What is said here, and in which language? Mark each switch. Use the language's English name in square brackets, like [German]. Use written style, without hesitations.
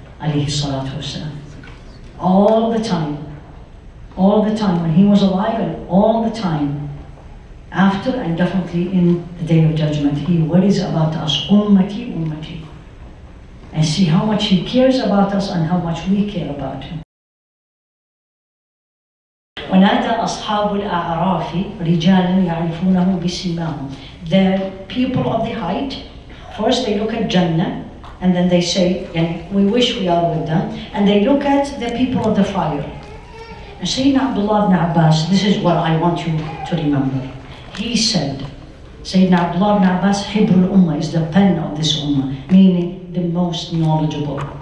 [English] Alayhi salatu wasalam. All the time when he was alive, and all the time after, and definitely in the day of judgment, he worries about us. Ummati, ummati. And see how much he cares about us and how much we care about him. [Arabic] ونادى أصحاب الأعراف رجالا يعرفونه بسيماهم. [English] The people of the height, first they look at Jannah, and then they say, we wish we are with them, and they look at the people of the fire. And Sayyidina Abdullah ibn Abbas, this is what I want you to remember. He said, Sayyidina Abdullah ibn Abbas, Hibrul Ummah, is the pen of this Ummah, meaning the most knowledgeable.